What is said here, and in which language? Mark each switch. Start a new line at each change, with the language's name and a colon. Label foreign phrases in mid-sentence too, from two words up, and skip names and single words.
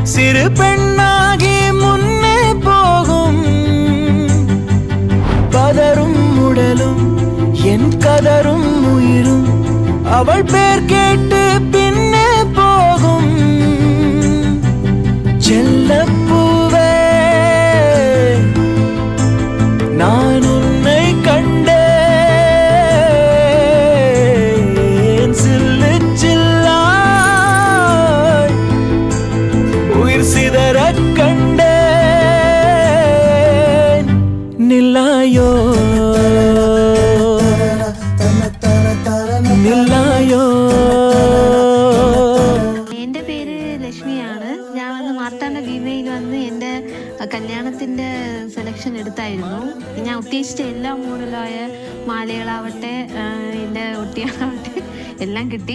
Malayalam: ഒരു പെണ്ണാകെ മുന്നേ പോകും പതറും ഉടലും എൻ കതറും ഉയിരും അവൾ പേർ കേട്ട് പിന്നെ പോകും
Tamil: ചെല്ലപ്പൂവേ நான் உன்னை கண்டேன் சில்லு சில்லாய் உயிர் சிதறக் கண்டேன் நில்லாயோ நில்லாயோ.
Malayalam: എൻ്റെ പേര് ലക്ഷ്മിയാണ്. ഞാൻ വന്ന് മാർത്താണ്ഡ ഭീമയിൽ വന്ന് എൻ്റെ കല്യാണത്തിൻ്റെ സെലക്ഷൻ എടുത്തായിരുന്നു. ഞാൻ ഉദ്ദേശിച്ച എല്ലാ മോഡലായ മാലകളാവട്ടെ എൻ്റെ ഒട്ടിയാവട്ടെ എല്ലാം കിട്ടി.